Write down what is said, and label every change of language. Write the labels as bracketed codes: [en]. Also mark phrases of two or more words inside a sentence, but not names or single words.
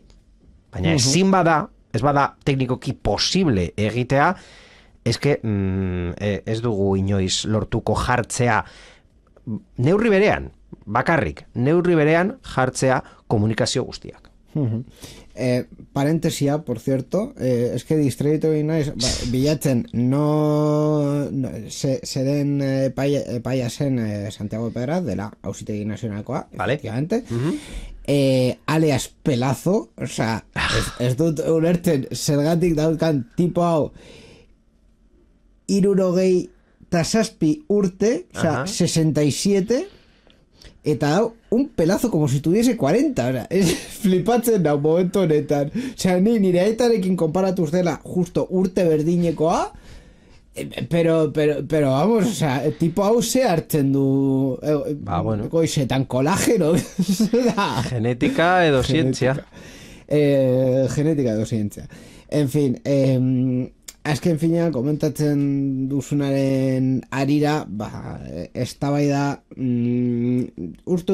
[eu] Baina ezin bada, ez bada teknikoki posible egitea, eske ez dugu inoiz lortuko jartzea neurri berean, bakarrik, neurri berean jartzea komunikazio guztiak. Parentesia, [es] por cierto, es que [eu] distraitu egin naiz, bilatzen, zeren epaia zen Santiago de Pedraz, dela Auzitegi Nazionalkoa, [es] efectivamente, alias Pelazo, o sea, [eu] ez dut ulertzen zergatik daukan tipo hau 67 urte, [es] o sea, [eu] 67, eta dau [es] un pelazo como si tuviese 40, o sea, es [eu] flipatzen da momentu honetan, [es] o sea, [eu] nire aitarekin konparatuz dela justo urte berdinekoa, [es] pero vamos, o sea, [eu] tipo hau ze hartzen du bueno. Goizetan kolageno genetika edo zientzia genetika edo zientzia, [es] en fin, [eu] azken finean komentatzen duzunaren arira, eztabaida uste